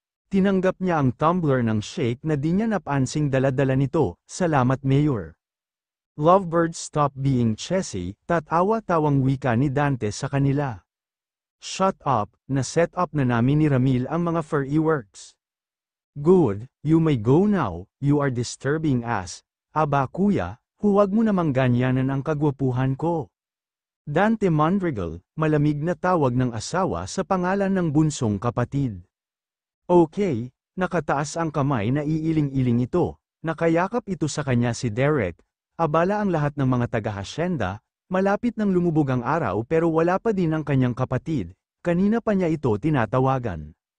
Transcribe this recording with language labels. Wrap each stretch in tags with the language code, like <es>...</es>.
<tl>Tinanggap niya ang tumbler ng shake na di niya napansing dala-dala nito, salamat Mayor.</tl> <en>Lovebirds stop being chessy,</en> <tl>tatawa-tawang wika ni Dante sa kanila.</tl> <en>Shut up,</en> <tl>na-set up na namin ni Ramil ang mga furry works.</tl> <en>Good, you may go now, you are disturbing us.</en> <tl>Aba kuya, huwag mo namang ganyanan ang kagwapuhan ko. Dante Mondregal, malamig na tawag ng asawa sa pangalan ng bunsong kapatid. Okay, nakataas ang kamay na iiling-iling ito, nakayakap ito sa kanya si Derek, abala ang lahat ng mga taga-hasyenda, malapit nang lumubog ang araw pero wala pa din ang kanyang kapatid, kanina pa niya ito tinatawagan.</tl>